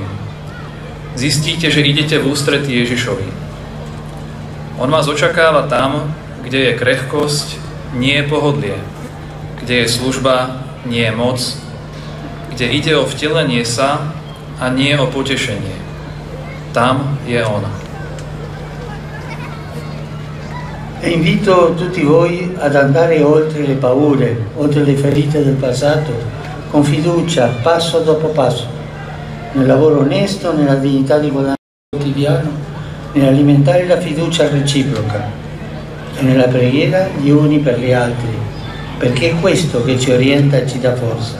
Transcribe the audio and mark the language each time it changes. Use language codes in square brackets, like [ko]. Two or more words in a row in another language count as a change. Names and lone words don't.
[sk] Zistíte, že idete v ústretí Ježišovi. On vás očakáva tam, kde je krehkosť, nie je pohodlie, kde je služba, nie je moc, kde ide o vtelenie sa a nie o potešenie. Tam je on. [it] E invito tutti voi ad andare oltre le paure, oltre le ferite del passato, con fiducia, passo dopo passo, nel lavoro onesto, nella dignità di guadagno quotidiano, nell'alimentare la fiducia reciproca e nella preghiera gli uni per gli altri, perché è questo che ci orienta e ci dà forza.